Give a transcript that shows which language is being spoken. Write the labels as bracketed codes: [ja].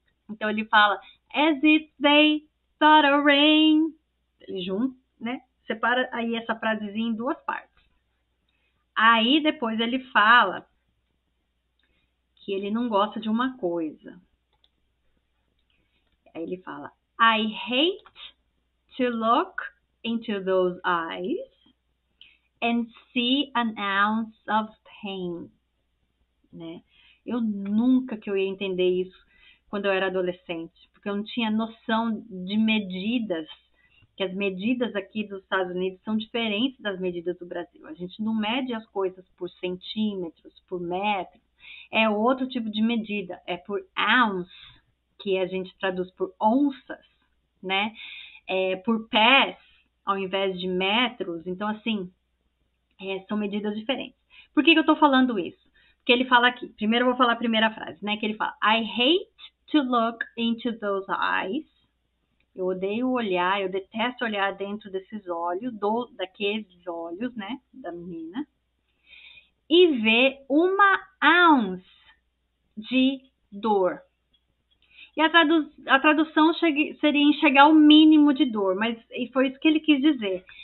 [pt] Então ele fala: [en] As if they thought of rain. [pt] Ele junta, né? Separa aí essa frasezinha em duas partes. Aí depois ele fala que ele não gosta de uma coisa. Aí ele fala: [en] I hate to look into those eyes and see an ounce of pain. [pt] Né? Eu nunca que eu ia entender isso quando eu era adolescente, porque eu não tinha noção de medidas, que as medidas aqui dos Estados Unidos são diferentes das medidas do Brasil. A gente não mede as coisas por centímetros, por metros, é outro tipo de medida, é por ounce, que a gente traduz por onças, né? Por pés, ao invés de metros. Então, assim, são medidas diferentes. Por que eu estou falando isso? Porque ele fala aqui, primeiro eu vou falar a primeira frase, né? Que ele fala: [en] I hate to look into those eyes. [pt] Eu odeio olhar, eu detesto olhar dentro desses olhos, daqueles olhos, né? Da menina. e vê uma ounce de dor. E a tradução seria enxergar o mínimo de dor, mas e foi isso que ele quis dizer.